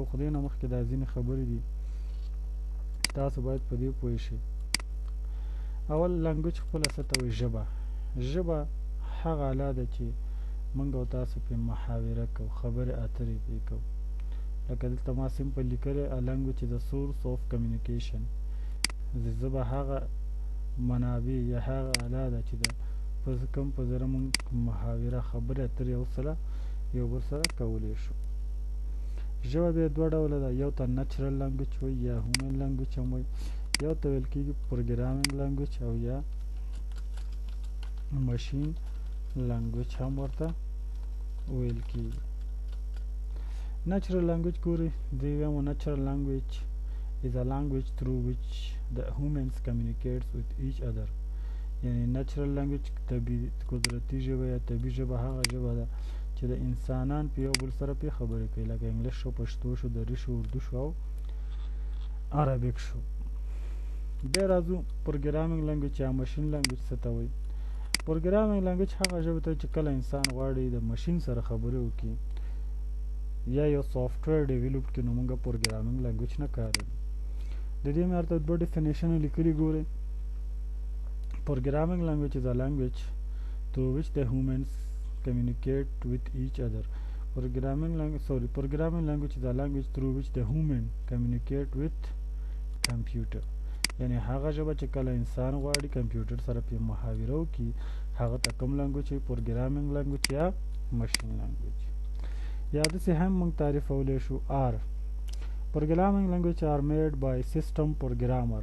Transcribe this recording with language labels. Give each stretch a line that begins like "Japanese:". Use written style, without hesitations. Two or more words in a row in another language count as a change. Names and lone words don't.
Pashto: خو دې نه مخکې دا ځینې خبرې دي چې تاسو باید په دې پوه شئ. اول لنګویج خپله څه ته وایي؟ ژبه هغه آله ده چې موږ او تاسو پرې محاوره کوو، خبرې اترې پرې کوو. لکه دلته ما سمپل لیکلی
English: a language is a source of communication.
Pashto: ژبه هغه منابع یا هغه آله ده چې د کوم په ذره موږ محاوره خبرې اترې یو بل سره کولی شو. ژبه بیا دوه ډوله ده، یو ته
English: natural language
Pashto: وایي یا
English: human language
Pashto: هم وایي، یو ته ویل کېږي
English: programming language
Pashto: او یا
English: machine language
Pashto: هم ورته ویل کېږي.
English: Natural language
Pashto: ګورئ، دې وایم
English: natural language is a language through which the humans communicates with each other.
Pashto: یعنې
English: natural language
Pashto: قدرتي ژبه یا طبیعي ژبه هغه ژبه ده چې د انسانان په یو بل سره پرې خبرې کوي، لکه انګلیش شو، پښتو شو، دري شو، اردو شو او عربیک شو. بیا راځو
English: programming language
Pashto: یا
English: machine language
Pashto: څه ته وایي.
English: programming language
Pashto: هغه ژبه ته چې کله انسان غواړي د مشین سره خبرې وکړي یا یو
English: software develop
Pashto: کړي، نو موږ
English: programming language
Pashto: نه کاروو. د دې مې ورته دوه ډیفینیشن لیکلي ګورئ.
English: programming language is a language through which the humans communicate with each other. Programming language is a language through which the human communicate with computer.
Pashto: یعنې هغه ژبه چې کله انسان غواړي کمپیوټر سره پرې محاوره وکړي، هغه ته کوم لنګویج وایي؟
English: programming language
Pashto: یا
English: machine language.
Pashto: یا داسې هم موږ تعریفولی شو آر.
English: programming language are made by system programmer.